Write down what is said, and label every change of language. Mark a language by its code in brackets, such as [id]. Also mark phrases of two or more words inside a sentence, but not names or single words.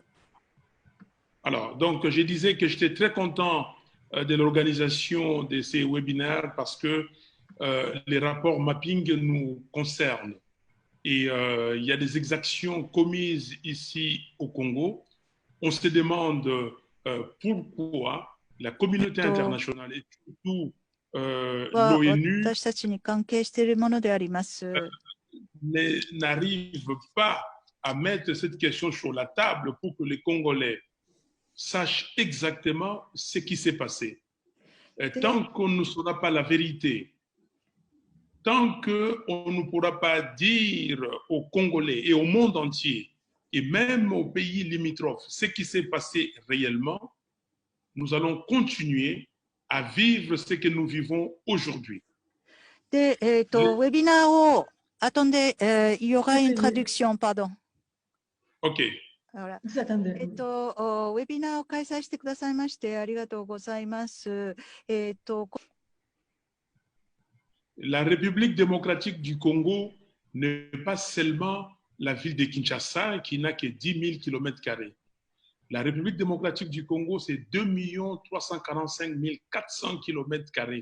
[fr] Alors, donc, je disais que j'étais très content de l'organisation de ces webinaires parce que les rapports mapping nous concernent. Et il y a des exactions commises ici au Congo. On se demande pourquoi la communauté [ja] と [fr] internationale et surtout [ja] は [fr] l'ONU [ja] 私たちに関係しているものであります。 [fr] n'arrive pas à mettre cette question sur la table pour que les Congolais sachent exactement ce qui s'est passé. Tant qu'on ne saura pas la vérité, tant qu'on ne pourra pas dire aux Congolais et au monde entier, et même aux pays limitrophes, ce qui s'est passé réellement, nous allons continuer à vivre ce que nous vivons aujourd'hui. [ja] で、ウェビナーを、 [fr] attendez, il y aura une traduction, pardon. OK. Voilà. Vous attendez. [ja] ウェビナーを開催してくださいましてありがとうございます。 [fr] La République démocratique du Congo n'est pas seulement la ville de Kinshasa qui n'a que 10 000 km². La République démocratique du Congo, c'est 2 345 400 km².